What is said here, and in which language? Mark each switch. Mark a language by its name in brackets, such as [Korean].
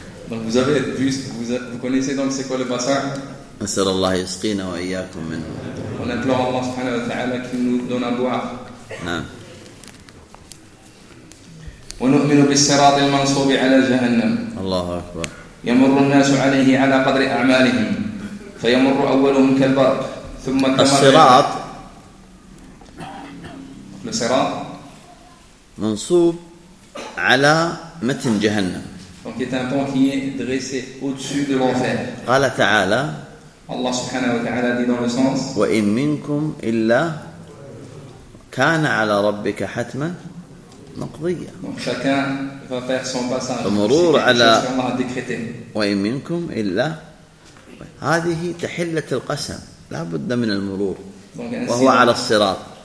[French] vous avez vu, vous connaissez donc c'est quoi le bassin؟ [Arabic] نسأل الله يسقينا وإياكم منه. ونطلب الله سبحانه وتعالى أن يدونا بوعف. نعم. ونؤمن بالصراط المنصوب على جهنم. الله أكبر. يمر الناس عليه على قدر أعمالهم فيمر أولهم كالبرق ثم كما الصراط الصراط منصوب على متن جهنم [French] donc est un pont qui est dressé au-dessus de l'enfer. [Arabic] قال تعالى الله سبحانه وتعالى [French] dit dans le sens [Arabic] وإن منكم إلا كان على ربك حتما مقضية. [French] Donc chacun va faire son passage. [Arabic] فمرور على وإن منكم إلا هذه تحلة القسم لا بد من المرور وهو على الصراط.